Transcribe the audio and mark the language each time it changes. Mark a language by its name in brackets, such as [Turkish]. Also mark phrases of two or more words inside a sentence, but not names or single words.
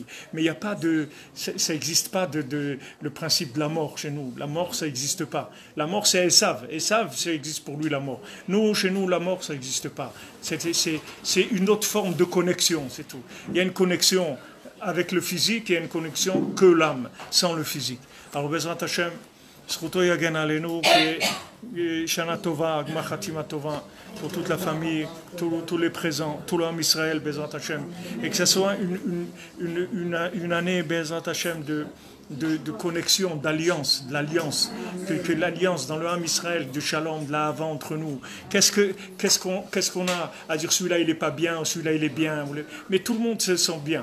[French] Mais il n'y a pas ça n'existe pas le principe de la mort chez nous. La mort, ça n'existe pas. La mort, c'est Esav. Esav, ça existe pour lui, la mort. Nous, chez nous, la mort, ça n'existe pas. C'est une autre forme de connexion, c'est tout. Il y a une connexion avec le physique, il y a une connexion que l'âme, sans le physique. Alors, [Hebrew] בעזרת השם, זכותו יגן עלינו, שנה טובה, גמר חתימה טובה, [French] pour toute la famille, tous les présents, tout l'homme Israël, [Hebrew] בעזרת השם, [French] et que ce soit une année, [Hebrew] בעזרת השם, [French] de connexion, d'alliance, de l'alliance, que l'alliance dans le [Hebrew] עם ישראל, [French] du shalom, de la hava entre nous. Qu'est-ce qu'on a à dire celui-là il n'est pas bien, celui-là il est bien, mais tout le monde se sent bien.